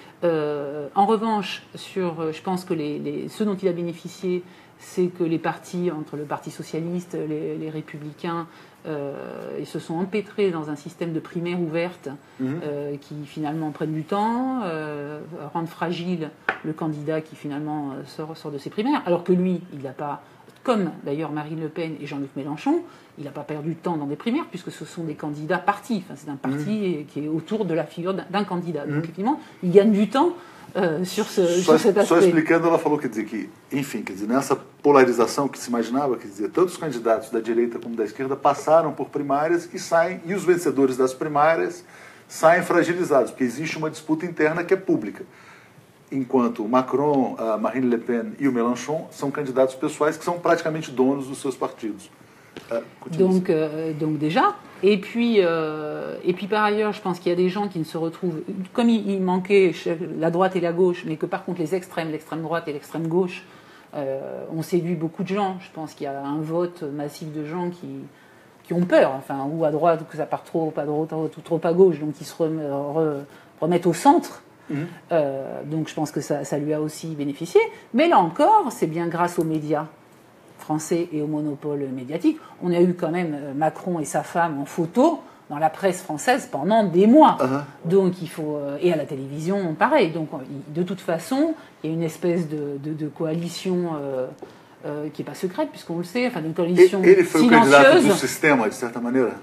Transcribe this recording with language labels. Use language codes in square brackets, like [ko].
[fr] En revanche, je pense que ce dont il a bénéficié, c'est que les partis, entre le Parti socialiste, les républicains, ils se sont empêtrés dans un système de primaires ouvertes qui finalement prennent du temps, rendent fragile le candidat qui finalement sort de ces primaires, alors que lui, il n'a pas... Comme d'ailleurs Marine Le Pen et Jean-Luc Mélenchon, il n'a pas perdu de temps dans des primaires puisque ce sont des candidats partis. Enfin, c'est un parti qui est autour de la figure d'un candidat. Donc, effectivement, il gagne du temps sur cet aspect. [pt] Só explicando, ela falou, quer dizer, que, enfim, quer dizer, nessa polarização que se imaginava, quer dizer, tanto os candidatos da direita como da esquerda passaram por primárias e os vencedores das primárias saem fragilizados, porque existe uma disputa interna que é pública. Enquanto o Macron, a Marine Le Pen e o Mélenchon são candidatos pessoais que são praticamente donos dos seus partidos. [fr] Donc déjà, et puis par ailleurs, je pense qu'il y a des gens qui ne se retrouvent, comme il manquait la droite et la gauche, mais que par contre l'extrême droite et l'extrême gauche ont séduit beaucoup de gens. Je pense qu'il y a un vote massif de gens qui ont peur, enfin, ou à droite, ou que ça part trop à droite ou trop à gauche, donc qui se remettent au centre. Donc je pense que ça lui a aussi bénéficié. Mais là encore, c'est bien grâce aux médias français et au monopole médiatique. On a eu quand même Macron et sa femme en photo dans la presse française pendant des mois. Donc il faut... et à la télévision, pareil. Donc de toute façon, il y a une espèce de coalition... qui n'est pas secrète, puisqu'on le sait, enfin, une coalition silencieuse. [pt] Ele foi o candidato do sistema, de certa maneira?